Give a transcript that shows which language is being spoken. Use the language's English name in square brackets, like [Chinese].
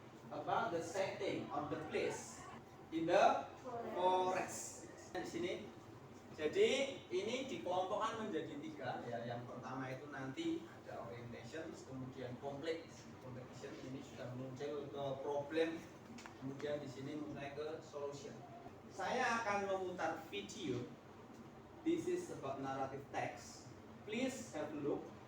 [English] About the setting of the place in the forest. [Indonesian] Di sini. Jadi ini dikelompokkan menjadi 3 ya. Yang pertama itu nanti ada orientation, kemudian complex. Completion ini sudah muncul ke problem, kemudian di sini mulai ke solution. Saya akan memutar video. [English] This is about narrative text. Please have a look.